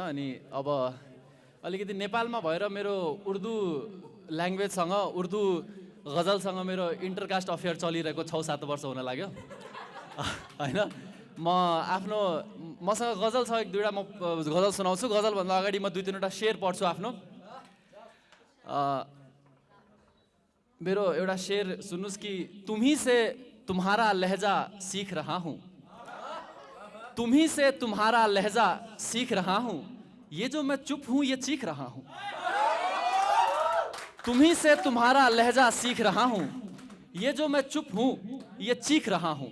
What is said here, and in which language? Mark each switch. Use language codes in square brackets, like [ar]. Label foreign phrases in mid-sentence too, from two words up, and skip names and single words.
[ne] अनि अब अलिकति नेपालमा भएर मेरो उर्दू ल्याङ्ग्वेजसँग, उर्दू गजलसँग मेरो [en] intercaste affair [ne] चलिरहेको 6-7 वर्ष हुन लाग्यो होइन। मसँग गजल छ, एक दुईवटा म गजल सुनाउँछु। गजलभन्दा अगाडि म 2-3वटा शेर पढ्छु आफ्नो। मेरो एउटा शेर सुन्नुहोस् कि [hi] तुम्ही से तुम्हारा लहजा सीख रहा हूँ, तुम्ही से तुम्हारा लहजा सीख रहा हूँ, ये जो मैं चुप हूँ ये चीख रहा हूँ। तुम्ही से तुम्हारा लहजा सीख रहा हूँ, ये जो मैं चुप हूँ ये चीख रहा हूँ।